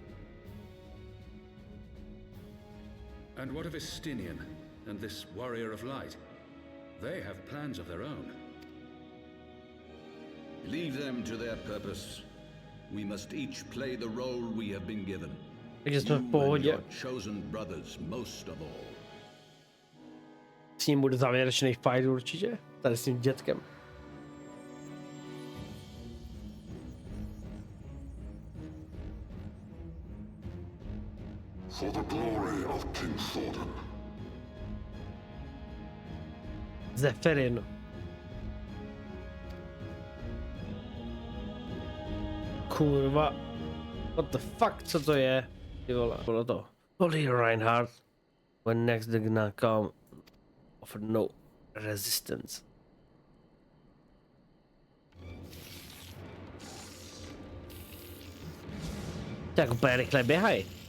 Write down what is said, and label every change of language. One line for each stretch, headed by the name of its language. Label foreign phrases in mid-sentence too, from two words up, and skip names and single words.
English: And what of Estinian and this Warrior of Light? They have plans of their own. Leave them to their purpose. We must each play the role we have been given.
Czech: Takže jsme v
English: You and
Czech: pohodě.
English: your chosen brothers most of all.
Czech: S ním bude závěrečný fight určitě. Tady s tím dětkem.
English: For the glory of King Thordan. Zephyrin.
Czech: Kurva.
English: What the fuck,
Czech: co to je? Ty vole, bylo to.
English: Holy Reinhardt. When next they're gonna come. Offer no resistance.
Czech: Tak úplně rychle běhaj.